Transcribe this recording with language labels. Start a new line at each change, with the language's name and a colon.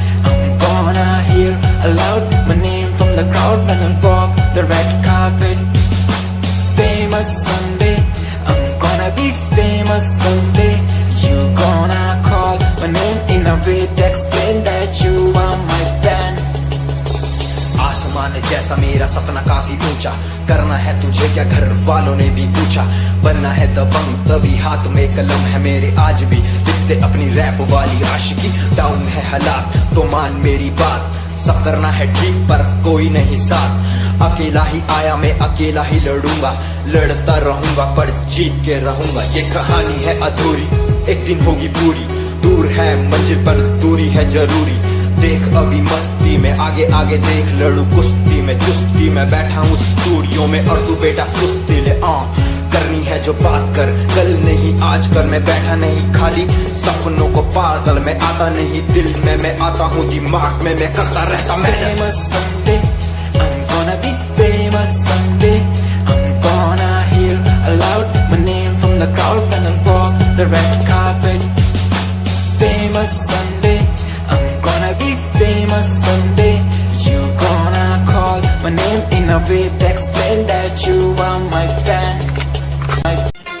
English: I'm gonna hear aloud my name from the crowd when I walk the red carpet. Famous someday, I'm gonna be famous someday. You gonna call my name in a way to explain that you are my fan.
Hindi: आसमान जैसा मेरा सपना काफी ऊंचा, करना है तुझे क्या घर वालों ने भी पूछा। बनना है दबंग तभी हाथ में कलम है मेरे आज भी, लिखते अपनी रैप वाली आशिकी। डाउन है हालात तो मान मेरी बात, सब करना है ठीक पर कोई नहीं साथ। अकेला ही आया मैं अकेला ही लड़ूंगा, लड़ता रहूंगा पर जीत के रहूंगा। ये कहानी है अधूरी, एक दिन होगी पूरी। दूर है मंजिल पर दूरी है जरूरी। देख अभी मस्ती में आगे आगे देख, लड़ू कुश्ती में चुस्ती में बैठा हूँ स्टूडियो में और तू बेटा सुस्ती ले। करनी है जो बात कर, कल नहीं आज कर। मैं बैठा नहीं खाली सपनों को पागल में आता नहीं, दिल में मैं आता हूँ दिमाग में मैं करता रहता मैं।
English: I'm gonna be famous someday. I'm gonna hear aloud my name from the crowd when I walk the red carpet. Famous someday, I'm gonna be famous someday. You gonna call my name in a way to explain that you are my fan.